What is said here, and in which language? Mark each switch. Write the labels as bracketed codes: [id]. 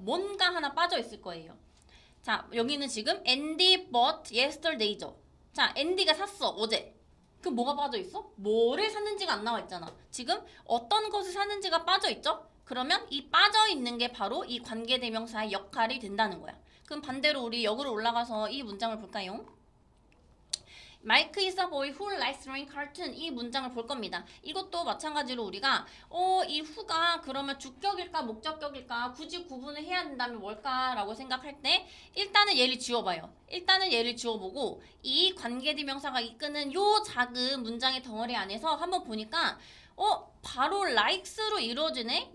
[ko] 뭔가 하나 빠져 있을 거예요. 자, 여기는 지금 [en] Andy bought yesterday [ko] 죠. 자, 앤디가 샀어 어제. 그럼 뭐가 빠져 있어? 뭐를 샀는지가 안 나와 있잖아. 지금 어떤 것을 샀는지가 빠져 있죠? 그러면 이 빠져 있는 게 바로 이 관계대명사의 역할이 된다는 거야. 그럼 반대로 우리 역으로 올라가서 이 문장을 볼까요? [en] Mike is a boy who likes drawing cartoon. [ko] 이 문장을 볼 겁니다. 이것도 마찬가지로 우리가 이 who가 그러면 주격일까 목적격일까 굳이 구분을 해야 된다면 뭘까라고 생각할 때 일단은 얘를 지워봐요. 일단은 얘를 지워보고 이 관계대명사가 이끄는 요 작은 문장의 덩어리 안에서 한번 보니까 바로 likes로 이루어지네?